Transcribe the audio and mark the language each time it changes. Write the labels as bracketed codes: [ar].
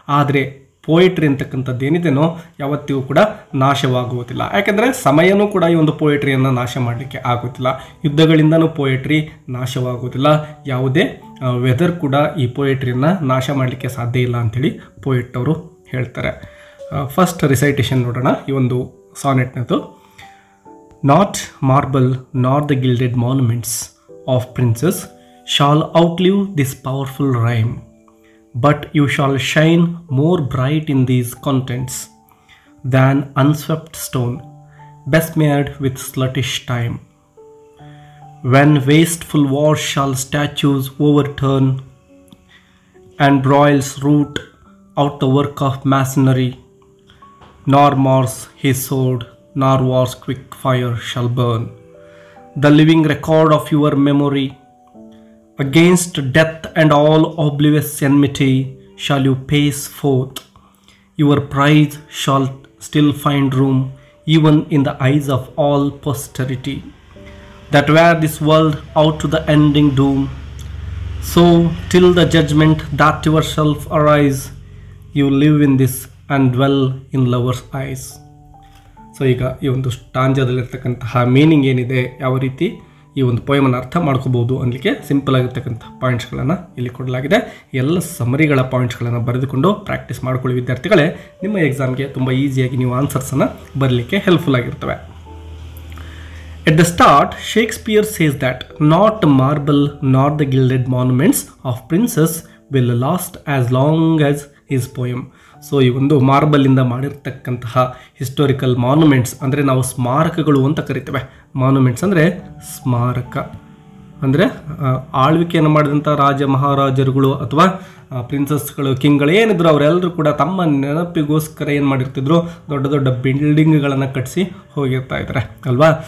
[kn] ಆದರೆ ಪೋಯೆಟ್ರಿ ಅಂತಕ್ಕಂಥದ್ದು ಏನಿದೆನೋ ಯಾವತ್ತಿಗೂ ಕೂಡ ನಾಶವಾಗುವುದಿಲ್ಲ. ಯಾಕೆಂದರೆ ಸಮಯನೂ ಕೂಡ ಈ ಒಂದು ಪೋಯೆಟ್ರಿಯನ್ನು ನಾಶ ಮಾಡಲಿಕ್ಕೆ ಆಗೋದಿಲ್ಲ, ಯುದ್ಧಗಳಿಂದನೂ ಪೋಯೆಟ್ರಿ ನಾಶವಾಗುವುದಿಲ್ಲ, ಯಾವುದೇ ವೆದರ್ ಕೂಡ ಈ ಪೋಯೆಟ್ರಿಯನ್ನು ನಾಶ ಮಾಡಲಿಕ್ಕೆ ಸಾಧ್ಯ ಇಲ್ಲ ಅಂಥೇಳಿ ಪೋಯೆಟ್ ಅವರು ಹೇಳ್ತಾರೆ. ಫಸ್ಟ್ ರಿಸೈಟೇಷನ್ ನೋಡೋಣ ಈ ಒಂದು ಸಾನೆಟ್ನದು. [en] Not marble not the gilded monuments of princes shall outlive this powerful rhyme but you shall shine more bright in these contents than unswept stone besmeared with sluttish time. When wasteful wars shall statues overturn and broils root out the work of masonry, nor Mars his sword nor war's quick fire shall burn the living record of your memory. Against death and all oblivious enmity shall you pace forth. Your praise shall still find room even in the eyes of all posterity that wear this world out to the ending doom. So till the judgment that yourself arise, you live in this and dwell in lovers' eyes. [kn] So ಈಗ ಈ ಒಂದು ಸ್ಟಾಂಜದಲ್ಲಿರ್ತಕ್ಕಂತಹ meaning ಏನಿದೆ, ಯಾವ ರೀತಿ ಈ ಒಂದು ಪೋಯಮನ್ನು ಅರ್ಥ ಮಾಡ್ಕೋಬೋದು ಅನ್ನಲಿಕ್ಕೆ ಸಿಂಪಲ್ ಆಗಿರ್ತಕ್ಕಂಥ ಪಾಯಿಂಟ್ಸ್ಗಳನ್ನು ಇಲ್ಲಿ ಕೊಡಲಾಗಿದೆ. ಎಲ್ಲ ಸಮರಿಗಳ ಪಾಯಿಂಟ್ಸ್ಗಳನ್ನು ಬರೆದುಕೊಂಡು ಪ್ರಾಕ್ಟೀಸ್ ಮಾಡ್ಕೊಳ್ಳಿ ವಿದ್ಯಾರ್ಥಿಗಳೇ. ನಿಮ್ಮ ಎಕ್ಸಾಮ್ಗೆ ತುಂಬ ಈಸಿಯಾಗಿ ನೀವು ಆನ್ಸರ್ಸನ್ನು ಬರಲಿಕ್ಕೆ ಹೆಲ್ಪ್ಫುಲ್ ಆಗಿರ್ತವೆ. [en] At the start, Shakespeare says that not marble nor the gilded monuments of princes will last as long as his poem. [kn] So ಈ ಒಂದು ಮಾರ್ಬಲಿಂದ ಮಾಡಿರ್ತಕ್ಕಂತಹ ಹಿಸ್ಟೋರಿಕಲ್ ಮಾನ್ಯುಮೆಂಟ್ಸ್ ಅಂದರೆ ನಾವು ಸ್ಮಾರಕಗಳು ಅಂತ ಕರಿತೇವೆ. ಮಾನ್ಯುಮೆಂಟ್ಸ್ ಅಂದರೆ ಸ್ಮಾರಕ ಅಂದರೆ ಆಳ್ವಿಕೆಯನ್ನು ಮಾಡಿದಂಥ ರಾಜ ಮಹಾರಾಜರುಗಳು ಅಥವಾ ಪ್ರಿನ್ಸಸ್ಗಳು, ಕಿಂಗ್ಗಳು ಏನಿದ್ರು ಅವರೆಲ್ಲರೂ ಕೂಡ ತಮ್ಮ ನೆನಪಿಗೋಸ್ಕರ ಏನು ಮಾಡಿರ್ತಿದ್ರು, ದೊಡ್ಡ ದೊಡ್ಡ ಬಿಲ್ಡಿಂಗ್ಗಳನ್ನು ಕಟ್ಟಿಸಿ ಹೋಗಿರ್ತಾ ಇದ್ದಾರೆ ಅಲ್ವಾ.